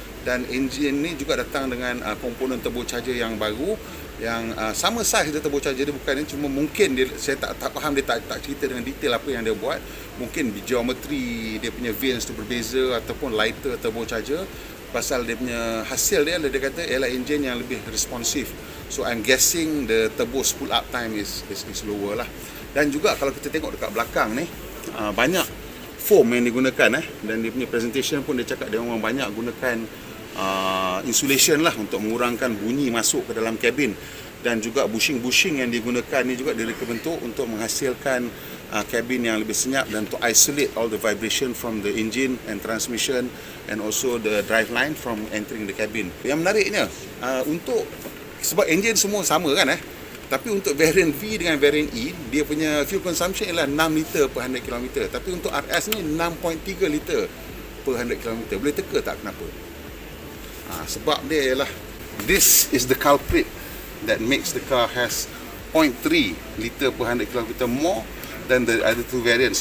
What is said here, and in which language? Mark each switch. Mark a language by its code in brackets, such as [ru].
[ms] Dan enjin ni juga datang dengan komponen turbocharger yang baru, yang sama size dia turbocharger dia, bukan ni, cuma mungkin dia, saya tak faham, dia tak cerita dengan detail apa yang dia buat. Mungkin geometri dia punya vanes tu berbeza ataupun lighter turbocharger. Pasal dia punya hasil dia kata ialah enjin yang lebih responsif. [en] So I'm guessing the turbo spool up time is lower lah. [ms] Dan juga kalau kita tengok dekat belakang ni, banyak foam yang digunakan dan dia punya presentation pun dia cakap dia memang banyak gunakan insulation lah untuk mengurangkan bunyi masuk ke dalam kabin. Dan juga bushing yang digunakan ni juga direka bentuk untuk menghasilkan kabin yang lebih senyap dan [en] to isolate all the vibration from the engine and transmission and also the drive line from entering the cabin. [ms] Yang menariknya, untuk sebab enjin semua sama kan, Tapi untuk variant V dengan variant E, dia punya fuel consumption ialah 6 liter per 100 km. Tapi untuk RS ni 6.3 liter per 100 km. Boleh teka tak kenapa? Sebab dia ialah, [en] this is the culprit that makes the car has 0.3 liter per 100 km more than the other two variants.